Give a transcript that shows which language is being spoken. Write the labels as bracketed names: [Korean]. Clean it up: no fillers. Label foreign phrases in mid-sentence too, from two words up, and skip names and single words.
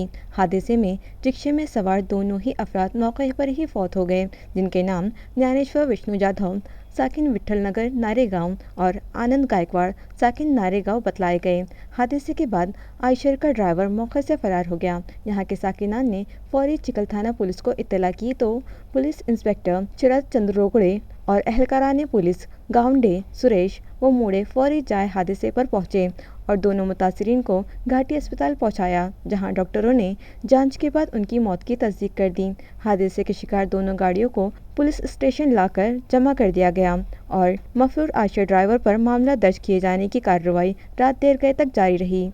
[Urdu] حادثے میں رکشے میں سوار دونوں ہی افراد موقع پر ہی فوت ہو گئے جن کے نام جانیشور وشنو جادھو ساکن وٹھل نگر ناریگاؤں اور آنند گائیکواڑ ساکن ناریگاؤں بتلائے گئے۔ حادثے کے بعد عائشر کا ڈرائیور موقع سے فرار ہو گیا۔ یہاں کے ساکنان نے فوری چکل تھانہ پولیس کو اطلاع کی تو پولیس انسپکٹر شرد چندر روگڑے اور اہلکاران پولیس گاؤنڈے سریش و موڑے فوری جائے حادثے پر پہنچے اور دونوں متاثرین کو گھاٹی اسپتال پہنچایا جہاں ڈاکٹروں نے جانچ کے بعد ان کی موت کی تصدیق کر دی۔ حادثے کے شکار دونوں گاڑیوں کو پولیس اسٹیشن لا کر جمع کر دیا گیا اور مفرور عائشہ ڈرائیور پر معاملہ درج کیے جانے کی کارروائی رات دیر گئے تک جاری رہی۔